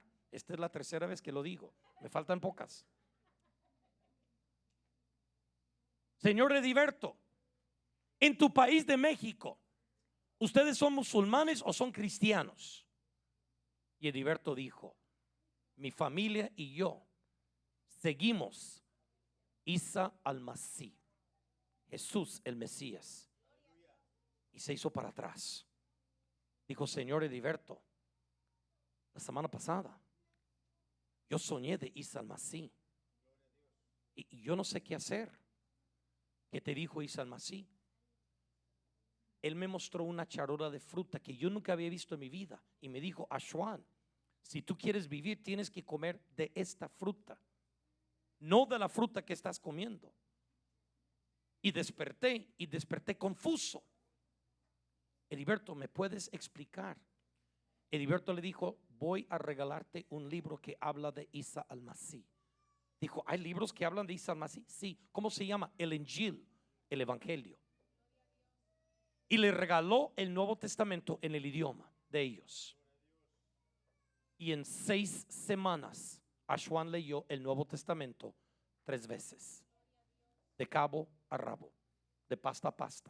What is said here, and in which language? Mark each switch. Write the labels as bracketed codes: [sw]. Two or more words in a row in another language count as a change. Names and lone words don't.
[es] Esta es la tercera vez que lo digo, me faltan pocas. Señor Ediberto, en tu país de México, ¿ustedes son musulmanes o son cristianos? Y Ediberto dijo: mi familia y yo seguimos Isa al-Masih, Jesús el Mesías. Y se hizo para atrás. Dijo: señor Ediberto, la semana pasada yo soñé de Isa al-Masih y yo no sé qué hacer. ¿Qué te dijo Isa al-Masih? Él me mostró una charola de fruta que yo nunca había visto en mi vida y me dijo: Ashwan, si tú quieres vivir tienes que comer de esta fruta, no de la fruta que estás comiendo. Y desperté confuso. Heriberto, ¿me puedes explicar? Heriberto le dijo, voy a regalarte un libro que habla de Isa al-Masih. Dijo, ¿hay libros que hablan de Isa al-Masih? Sí. ¿Cómo se llama? El Injil, el Evangelio. Y le regaló el Nuevo Testamento en el idioma de ellos. Y en 6 semanas Ashwan leyó el Nuevo Testamento 3 veces, de cabo a rabo, de pasta a pasta.